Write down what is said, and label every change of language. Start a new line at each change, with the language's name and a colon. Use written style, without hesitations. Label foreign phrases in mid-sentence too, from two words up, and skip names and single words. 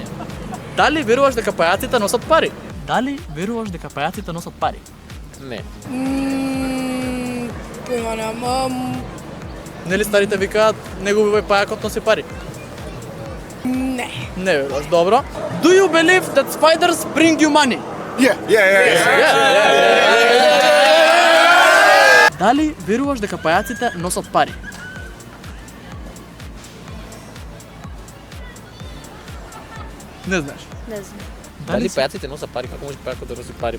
Macedonian: Дали веруваш дека пајаците носат пари? Дали веруваш дека пајаците носат пари? Не. Појма немам. Нели старите викаат не губивај пајакот носи пари? Не. Не веруваш, добро.
English: Do you believe that spiders bring you money?
Macedonian: Дали веруваш дека пајаците носат пари? Не знаеш. Не знам. Дали пајаците носат пари? Како може пајакот да носи пари?